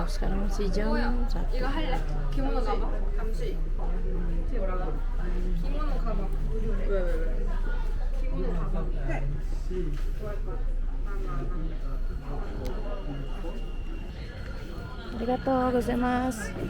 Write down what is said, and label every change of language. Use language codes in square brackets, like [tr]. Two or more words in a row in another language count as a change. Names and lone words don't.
[id] Sekarang masih jam 1. [ko] 기모노 가봐. 잠시. 뒤에 올라가. 기모노 가봐. 왜? 기모노 가봐. 해. 뭐 할 거야? [ja] Arigato gozaimasu.